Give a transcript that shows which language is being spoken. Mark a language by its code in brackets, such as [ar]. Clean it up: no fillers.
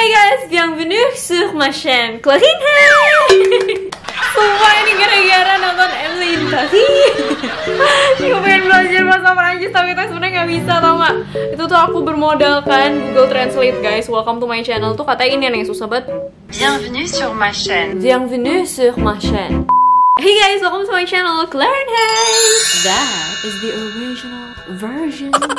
[fr] guys, bienvenue sur ma chaîne Clarine Hay. [id] Sumpah ini gara-gara nonton Emily in Paris. Aku pengen belajar bahasa Perancis tapi itu sebenarnya nggak bisa, tau nggak? Itu tuh aku bermodalkan Google Translate guys. [en] Welcome to my channel [id] tuh kata ini nih susah banget. [fr] Bienvenue sur ma chaîne. Bienvenue sur ma chaîne. [en] Hey guys, welcome to my channel Clarine Hay. That is the original version.